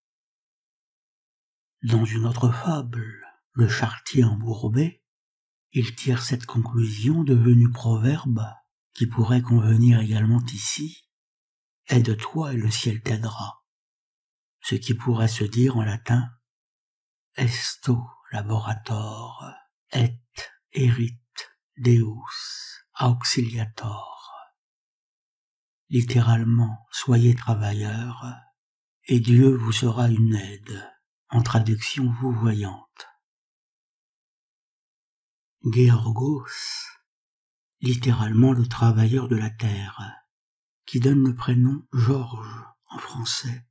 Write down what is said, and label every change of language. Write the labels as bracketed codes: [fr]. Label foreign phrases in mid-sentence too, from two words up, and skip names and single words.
[fr] Dans une autre fable, Le Charretier embourbé, Il tire cette conclusion devenue proverbe, qui pourrait convenir également ici. Aide-toi et le ciel t'aidera. Ce qui pourrait se dire en latin [la] esto laborator et erit Deus auxiliator. [fr] Littéralement, soyez travailleurs et Dieu vous sera une aide, en traduction vouvoyante. Georgos, littéralement le travailleur de la terre, qui donne le prénom Georges en français.